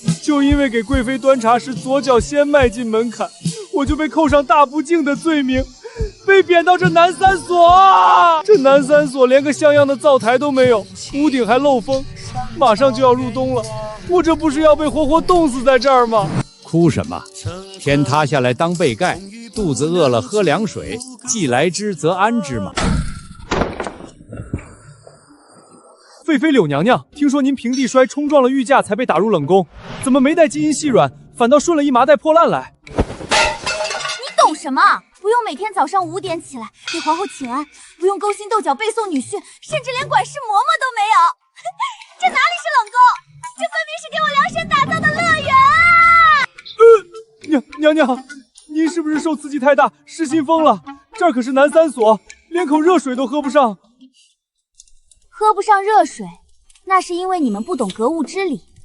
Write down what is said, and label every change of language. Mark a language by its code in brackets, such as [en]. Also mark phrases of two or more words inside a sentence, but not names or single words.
[zh] 就因为给贵妃端茶时左腳先迈进门檻，我就被扣上大不敬的罪名，被贬到这南三所啊！这南三所连个像样的灶台都没有，屋頂還漏風，馬上就要入冬了，我這不是要被活活凍死在這兒嗎？哭什麼？天塌下來當被蓋，肚子餓了喝涼水，既來之則安之嘛。廢妃柳娘娘，聽說您平地摔衝撞了御駕才被打入冷宮，怎麼沒帶金銀細軟，反倒順了一麻袋破爛來？你懂什麼？不用每天早上5點起來給皇後請安，不用勾心鬥角背誦女訓，甚至連管事嬷嬷都沒有。這哪裡是冷宮？這分明是給我量身打造的樂園啊！娘娘，您是不是受刺激太大，失心瘋了？這兒可是南三所，連口熱水都喝不上。喝不上熱水，那是因為你們不懂格物之理。